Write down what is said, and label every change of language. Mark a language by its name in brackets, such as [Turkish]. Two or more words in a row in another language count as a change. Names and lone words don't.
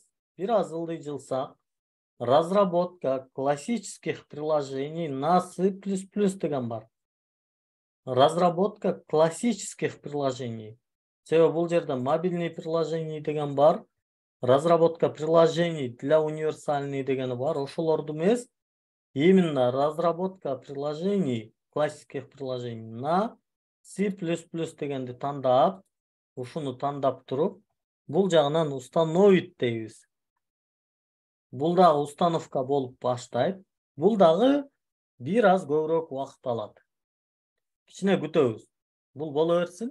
[Kyrgyz] Бир аз ылдыйжылсак, [Russian] разработка классических приложений на C++ [Kyrgyz] деген бар. [Russian] Разработка классических приложений. [Kyrgyz] Себеби бул жерде [Russian] мобильный приложений [Kyrgyz] деген бар. [Russian] Разработка приложений для универсальный [Kyrgyz] дегени бар. Ошолорду эмес, [Russian] именно разработка приложений, классических приложений на C++ [Kyrgyz] дегенди тандап, ушуну тандап туруп, бул жагынан установить дейбиз. Бул дагы установка болуп баштайт. Бул дагы бир аз көбүрөөк убакыт алат. Кичине күтөбүз. Бул боло берсин.